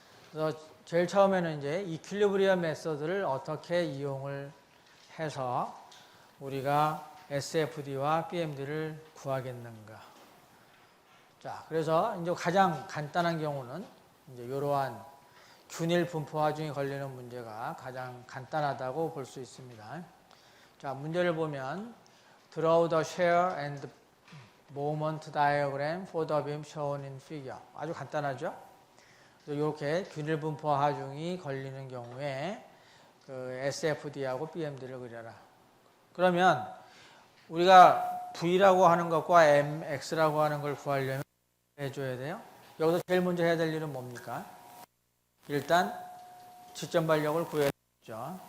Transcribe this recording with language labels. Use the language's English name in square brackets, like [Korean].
[Korean] 그래서 제일 처음에는 이제 이퀄리브리엄 메서드를 어떻게 이용을 해서 우리가 SFD와 BMD를 구하겠는가. 자, 그래서 이제 가장 간단한 경우는 이제 이러한 균일 분포 하중이 걸리는 문제가 가장 간단하다고 볼 수 있습니다. 자, 문제를 보면 [English] Draw the shear and moment diagram for the beam shown in figure. [Korean] 아주 간단하죠? 이렇게 균일 분포 하중이 걸리는 경우에 그 SFD하고 BMD를 그려라. 그러면 우리가 V라고 하는 것과 MX라고 하는 걸 구하려면 해줘야 돼요. 여기서 제일 먼저 해야 될 일은 뭡니까? 일단 지점 발력을 구해야 되죠.